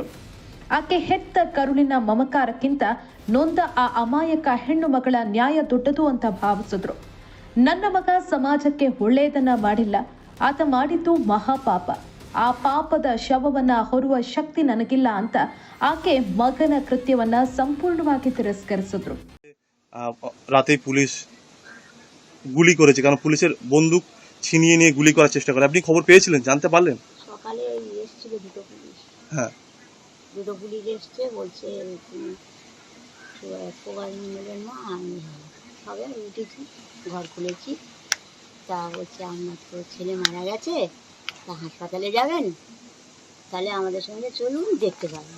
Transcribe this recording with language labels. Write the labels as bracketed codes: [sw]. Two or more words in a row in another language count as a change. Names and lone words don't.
[kn] ಆಕೆ ಹೆತ್ತ ಕರುಳಿನ ಮಮಕಾರಕ್ಕಿಂತ ನೊಂದ ಆ ಅಮಾಯಕ ಹೆಣ್ಣು ಮಗಳ ನ್ಯಾಯ ದೊಡ್ಡದು ಅಂತ ಭಾವಿಸಿದ್ರು. ನನ್ನ ಮಗ ಸಮಾಜಕ್ಕೆ ಒಳ್ಳೆಯದನ್ನ ಮಾಡಿಲ್ಲ, ಆತ ಮಾಡಿದ್ದು ಮಹಾಪಾಪ. ಆ ಪಾಪದ ಶವವನ್ನ ಹೊರುವ ಶಕ್ತಿ ನನಗಿಲ್ಲ ಅಂತ ಆಕೆ ಮಗನ ಕೃತ್ಯವನ್ನ ಸಂಪೂರ್ಣವಾಗಿ ತಿರಸ್ಕರಿಸಿದ್ರು. [bn] রাতে পুলিশ গুলি করেছে, কারণ পুলিশের বন্দুক ছিনিয়ে নিয়ে গুলি করার চেষ্টা করে। আপনি খবর পেয়েছিলেন, জানতে পারলেন? সকালে এসেছিল দুটো পুলিশ। হ্যাঁ, দুটো পুলিশ এসছে, বলছে প্রবাস মন্ডলের মা আমি সবে উঠেছি, ঘর খুলেছি, তা বলছে আপনার তো ছেলে মারা গেছে, তা হাসপাতালে যাবেন, তাহলে আমাদের সঙ্গে চলুন, দেখতে পাবেন।